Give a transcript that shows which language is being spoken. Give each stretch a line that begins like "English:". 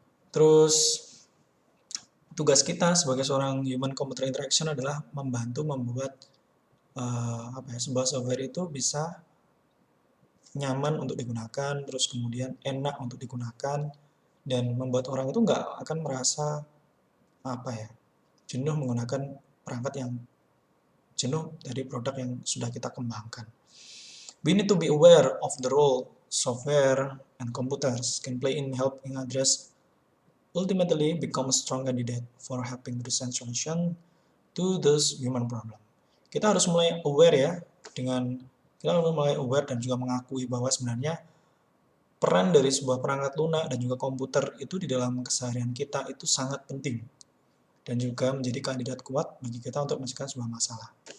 Indonesian: Terus tugas kita sebagai seorang human computer interaction adalah membantu membuat sebuah software itu bisa nyaman untuk digunakan, terus kemudian enak untuk digunakan, dan membuat orang itu nggak akan merasa jenuh menggunakan perangkat yang jenuh dari produk yang sudah kita kembangkan.
English: We need to be aware of the role software and computers can play in helping address ultimately become a strong candidate for helping present solution to those human problem.
Indonesian: Kita harus mulai aware ya, kita harus mulai aware dan juga mengakui bahwa sebenarnya peran dari sebuah perangkat lunak dan juga komputer itu di dalam keseharian kita itu sangat penting dan juga menjadi kandidat kuat bagi kita untuk menyelesaikan sebuah masalah.